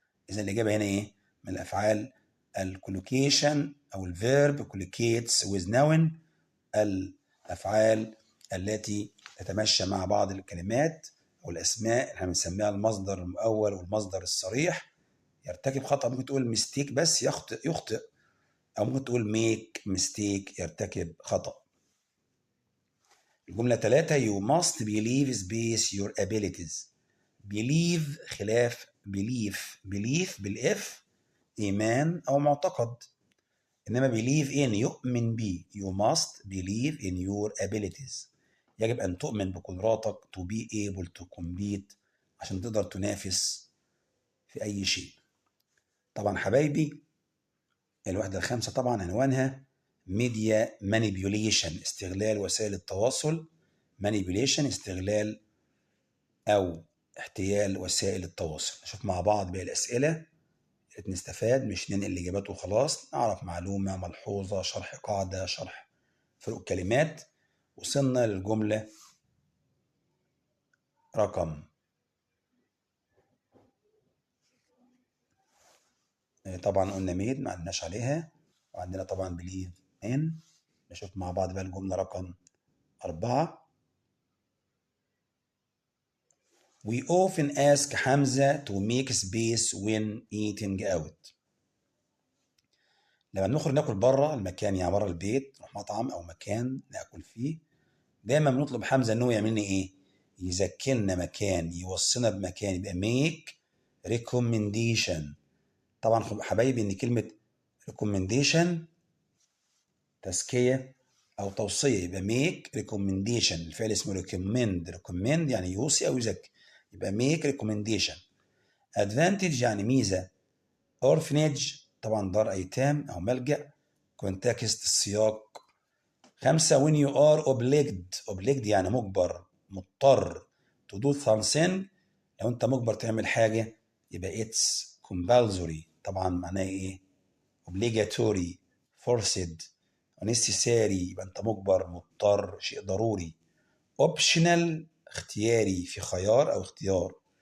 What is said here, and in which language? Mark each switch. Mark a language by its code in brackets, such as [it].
[ar] إذا الإجابة هنا إيه؟ من الأفعال الكولوكيشن أو الفيرب [en] collocates with noun، [ar] الأفعال التي تتمشى مع بعض الكلمات أو الأسماء اللي احنا بنسميها المصدر المؤول والمصدر الصريح. يرتكب خطأ ممكن تقول ميستيك بس يخطئ، أو ممكن تقول ميك ميستيك يرتكب خطأ. الجملة 3: [en] You must believe space your abilities. [ar] believe خلاف belief بالإف إيمان أو معتقد، إنما believe in يؤمن به. [en] You must believe in your abilities [ar] يجب أن تؤمن بقدراتك [en] to be able to compete [ar] عشان تقدر تنافس في أي شيء. طبعا حبايبي الوحدة الخامسة طبعا عنوانها media manipulation استغلال وسائل التواصل. manipulation استغلال أو احتيال وسائل التواصل. نشوف مع بعض باقي الأسئلة نستفاد، مش ننقل الإجابات وخلاص. نعرف معلومة ملحوظة، شرح قاعدة، شرح فروق كلمات. وصلنا للجملة رقم طبعا قلنا ميد ما عندناش عليها، وعندنا طبعا بليف ان. نشوف مع بعض بقى الجملة رقم 4: [en] We often ask Hamza to make space when eating out. [ar] لما بنخرج ناكل بره المكان، يعني بره البيت نروح مطعم او مكان ناكل فيه، دايما بنطلب حمزه ان هو يعمل لنا ايه؟ يذكرنا مكان، يوصلنا بمكان، يبقى ميك ريكومنديشن. طبعا حبايبي ان كلمه ريكومنديشن تزكيه او توصيه، يبقى ميك ريكومنديشن. الفعل اسمه ريكومند يعني يوصي او يزكي، يبقى ميك ريكومنديشن. ادفانتج يعني ميزه. اورفنيج طبعا دار ايتام او ملجأ. كونتكست السياق. [en] 5 when you are obliged [ar] يعني مجبر مضطر [en] to do something. [ar] لو انت مجبر تعمل حاجة يبقى [en] it's compulsory. [ar] طبعا معناه ايه؟ obligatory، forced، necessary. يبقى انت مجبر مضطر شيء ضروري. optional اختياري في خيار او اختيار.